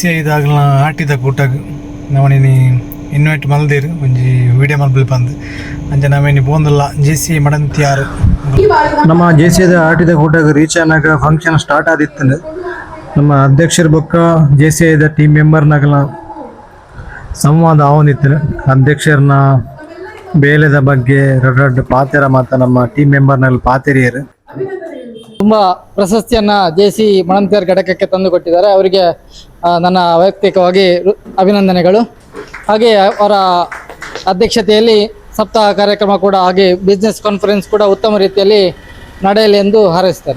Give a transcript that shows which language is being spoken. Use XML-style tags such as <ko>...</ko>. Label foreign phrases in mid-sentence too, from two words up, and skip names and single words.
<tcy>ಐದಾಗ್ಲ ಆಟಿದ ಕೂಟಾಗ ನವನಿನಿ ಇನ್ವೈಟ್ ಮಲ್ದಿರು ಒಂಜಿ ವಿಡಿಯೋ ಮಲ್ಬಲ್ ಬಂದು ಅಂಚೆ ನಮೈನಿ ಪೋಂದುಲ್ಲ ಜೇಸಿ ಮಡಂತಿಯಾರು ನಮ್ಮ ಜೇಸಿದ ಆಟಿದ ಕೂಟಾಗ ರೀಚ್ ಆನಾಗ</tcy> <en>function start</en> <tcy>ಆದಿತ್ತು. ನಮ್ಮ ಅಧ್ಯಕ್ಷರ ಬೊಕ್ಕ ಜೇಸಿ ಐದ</tcy> <en>team members</en> <tcy>ಸಂವಾದ ಆವನಿತ್ತು. ಅಧ್ಯಕ್ಷರನ್ನ ಬೇಲೆದ ಬಗ್ಗೆ ರಡ್ ಪಾತೆರ ಮತ್ತು ನಮ್ಮ</tcy> <en>team members</en> <tcy>ಪಾತೆರಿಯರು</tcy> <kn>ತುಂಬಾ ಪ್ರಶಸ್ತಿಯನ್ನ ಜೆಸಿ ಮಣಂತಿಯರ್ ಘಟಕಕ್ಕೆ ತಂದು ಕೊಟ್ಟಿದ್ದಾರೆ. ಅವರಿಗೆ ನನ್ನ ವೈಯಕ್ತಿಕವಾಗಿ ಅಭಿನಂದನೆಗಳು. ಹಾಗೆ ಅವರ ಅಧ್ಯಕ್ಷತೆಯಲ್ಲಿ ಸಪ್ತಾಹ ಕಾರ್ಯಕ್ರಮ ಕೂಡ ಹಾಗೆ</kn> <en>business conference</en> <kn>ಕೂಡ ಉತ್ತಮ ರೀತಿಯಲ್ಲಿ ನಡೆಯಲಿ ಎಂದು ಹಾರೈಸುತ್ತೇನೆ.</kn>